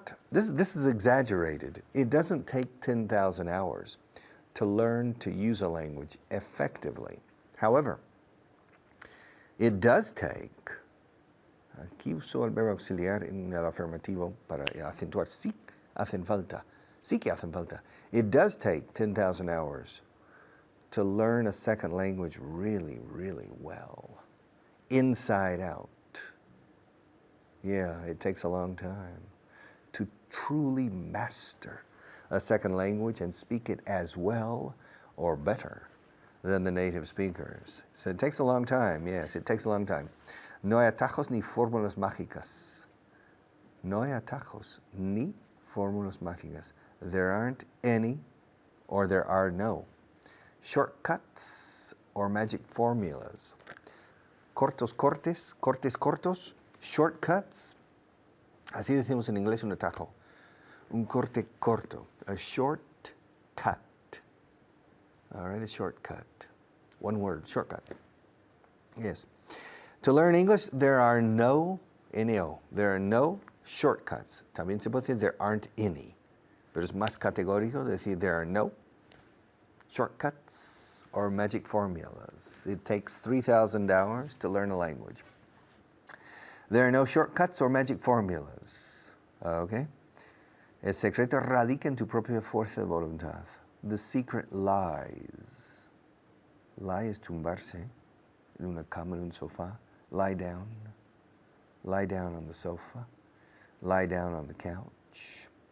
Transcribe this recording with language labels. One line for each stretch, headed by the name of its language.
English: This is exaggerated. It doesn't take 10,000 hours to learn to use a language effectively. However, it does take,
Spanish: aquí uso el verbo auxiliar en el afirmativo para acentuar, sí hacen falta, sí que hacen falta.
English: It does take 10,000 hours to learn a second language really, really well, inside out. Yeah, it takes a long time to truly master a second language and speak it as well or better than the native speakers. So it takes a long time, yes, it takes a long time.
Spanish: No hay atajos ni fórmulas mágicas. No hay atajos ni fórmulas mágicas.
English: There aren't any, or there are no shortcuts or magic formulas.
Spanish: Cortos cortes, cortes cortos, shortcuts. Así decimos en inglés un atajo. Un corte corto,
English: a short cut. All right, a shortcut. One word, shortcut. Yes. To learn English, there are no, N-O, there are no shortcuts.
Spanish: También se puede decir
English: there aren't any.
Spanish: Pero es más categórico decir
English: there are no shortcuts or magic formulas. It takes 3,000 hours to learn a language. There are no shortcuts or magic formulas. Okay?
Spanish: El secreto radica en tu propia fuerza de voluntad.
English: The secret lies. Lie is
Spanish: tumbarse en una cama, en un sofá.
English: Lie down. Lie down on the sofa. Lie down on the couch.